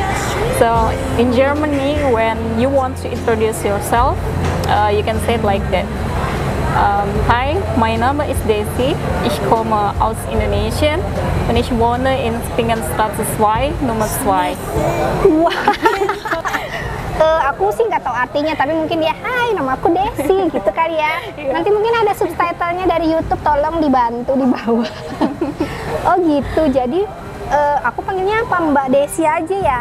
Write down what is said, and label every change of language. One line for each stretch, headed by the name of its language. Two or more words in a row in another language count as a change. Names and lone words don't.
English: So, in Germany, when you want to introduce yourself, you can say it like that.
German: Hi, mein Name ist Desi. Ich komme aus Indonesien und ich wohne in Spingenstraße 2, Nummer 2. Wah.
Indonesian: Aku sih nggak tahu artinya, tapi mungkin dia, hai, nama aku Desi, gitu kali ya. Nanti mungkin ada subtitlenya dari YouTube, tolong dibantu di bawah. Oh gitu, jadi aku panggilnya apa, Mbak Desi aja ya?